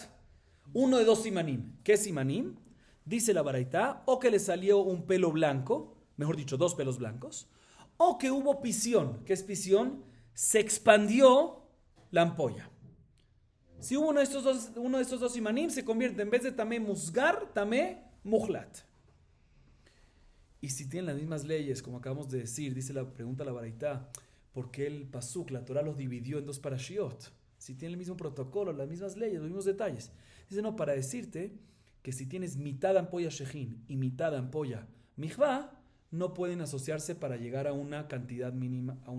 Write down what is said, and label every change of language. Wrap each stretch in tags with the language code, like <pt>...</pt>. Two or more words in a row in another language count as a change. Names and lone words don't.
<es>Uno de dos simanim. ¿Qué simanim? Dice la baraitá, o que le salió un pelo blanco, mejor dicho, dos pelos blancos, o que hubo pisión. ¿Qué es pisión? Se expandió la ampolla. Si hubo uno de estos dos simanim, se convierte en vez de</es> <he>טמא מוסגר, טמא מוחלט.</he> <es>Y si tienen las mismas leyes, como acabamos de decir, dice la pregunta la baraitá, ¿por qué el pasuk, la Torah los dividió en dos parashiot? Si tienen el mismo protocolo, las mismas leyes, los mismos detalles. Dice, no, para decirte que si tienes mitad ampolla shejin y mitad ampolla mijvá, no pueden asociarse para llegar a una cantidad mínima.</es>